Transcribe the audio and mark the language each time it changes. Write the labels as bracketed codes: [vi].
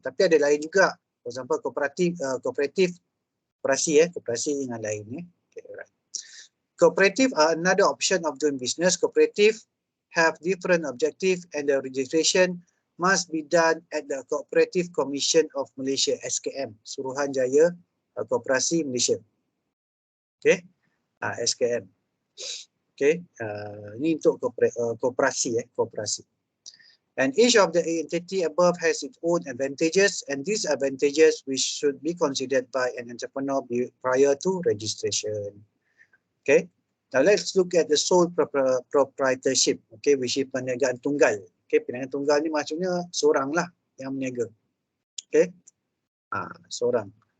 [ms] Tapi ada lain juga, [en] for example [ms] kooperatif, koperasi dengan lain. Okay, right. [en] Cooperative are another option of doing business. Cooperative have different objective and the registration must be done at the Cooperative Commission of Malaysia, SKM, Suruhanjaya Koperasi Malaysia. Okay, SKM. [ms] Okay, ini untuk koperasi, koperasi. [en] And each of the entity above has its own advantages and disadvantages which should be considered by an entrepreneur prior to registration. Okay, now let's look at the sole proprietorship, okay, which is perniagaan tunggal. [ms] Okay, perniagaan tunggal ni maksudnya seorang lah yang berniaga. Okay, seorang.